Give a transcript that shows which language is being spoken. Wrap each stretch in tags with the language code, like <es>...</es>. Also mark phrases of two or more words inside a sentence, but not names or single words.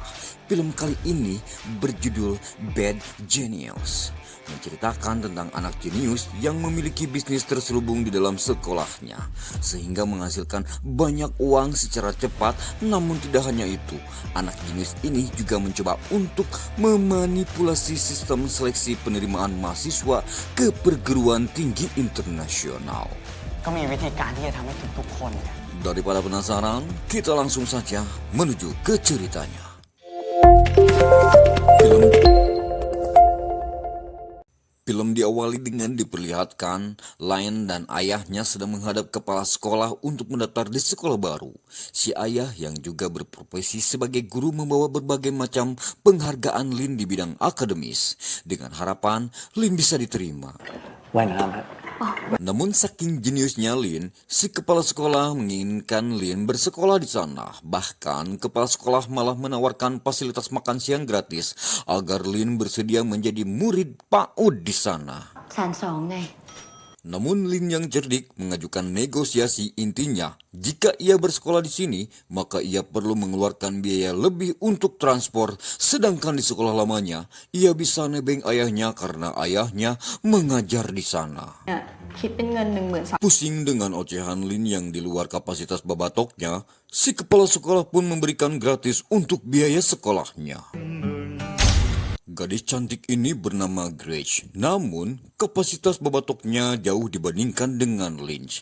<id>Film kali ini berjudul Bad Genius, menceritakan tentang anak jenius yang memiliki bisnis terselubung di dalam sekolahnya, sehingga menghasilkan banyak uang secara cepat. Namun tidak hanya itu, anak jenius ini juga mencoba untuk memanipulasi sistem seleksi penerimaan mahasiswa ke perguruan tinggi internasional.</id> <th>ก็มีวิธีการที่จะทำให้ทุกๆคนเนี่ย</th> <id>Daripada penasaran, kita langsung saja menuju ke ceritanya. Film diawali dengan diperlihatkan Lin dan ayahnya sedang menghadap kepala sekolah untuk mendaftar di sekolah baru. Si ayah yang juga berprofesi sebagai guru membawa berbagai macam penghargaan Lin di bidang akademis, dengan harapan Lin bisa diterima.</id> <th>ว่ายน้ำฮะ</th> <id>Namun saking jeniusnya Lin, si kepala sekolah menginginkan Lin bersekolah di sana. Bahkan kepala sekolah malah menawarkan fasilitas makan siang gratis agar Lin bersedia menjadi murid PAUD di sana.</id> <th>1,200,000 ไง</th> <id>Namun Lin yang cerdik mengajukan negosiasi. Intinya, jika ia bersekolah di sini, maka ia perlu mengeluarkan biaya lebih untuk transport. Sedangkan di sekolah lamanya, ia bisa nebeng ayahnya karena ayahnya mengajar di sana.</id> <th>เนี่ยคิดเป็นเงิน 13,000</th> <id>Pusing dengan ocehan Lin yang di luar kapasitas babatoknya, si kepala sekolah pun memberikan gratis untuk biaya sekolahnya. Gadis cantik ini bernama Grace, namun kapasitas babatoknya jauh dibandingkan dengan Lynch.</id>